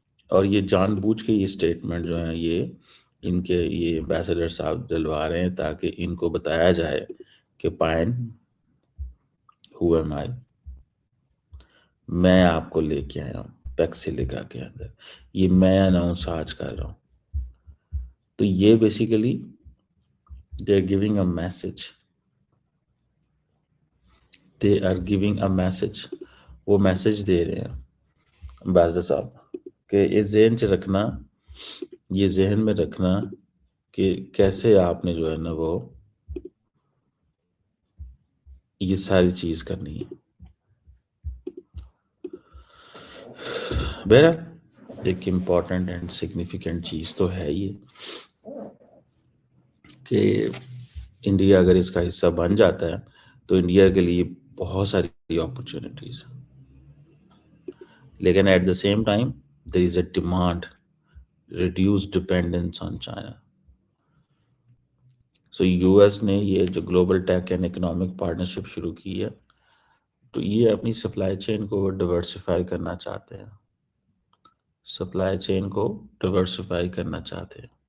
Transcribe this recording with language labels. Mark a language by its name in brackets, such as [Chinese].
[Urdu] اور یہ جان بوجھ کے یہ اسٹیٹمنٹ جو ہیں یہ ان کے یہ ایمبیسڈر صاحب دلوا رہے ہیں تاکہ ان کو بتایا جائے کہ پائن ہو ایم آئی، میں آپ کو لے کے آیا ہوں پیکسیلیکا کے اندر، یہ میں اناؤنس آج کر رہا ہوں. تو یہ [English] Basically they are giving a message. They are giving a message. [Urdu] وہ میسج دے رہے ہیں امبیسڈر صاحب کہ یہ ذہن سے رکھنا، یہ ذہن میں رکھنا کہ کیسے آپ نے جو ہے نا وہ یہ ساری چیز کرنی ہے. بہرحال ایک امپورٹنٹ اینڈ سگنیفیکنٹ چیز تو ہے یہ کہ انڈیا اگر اس کا حصہ بن جاتا ہے تو انڈیا کے لیے بہت ساری اپرچونیٹیز. [English] لیکن at the same time there is a demand reduce dependence on China. [Urdu] So U S نے یہ جو global take and economic partnership شروع کی ہے تو یہ اپنی سپلائی چین کو ڈیورسیفائی کرنا چاہتے ہیں. سپلائی چین کو ڈیورسیفائی کرنا چاہتے ہیں.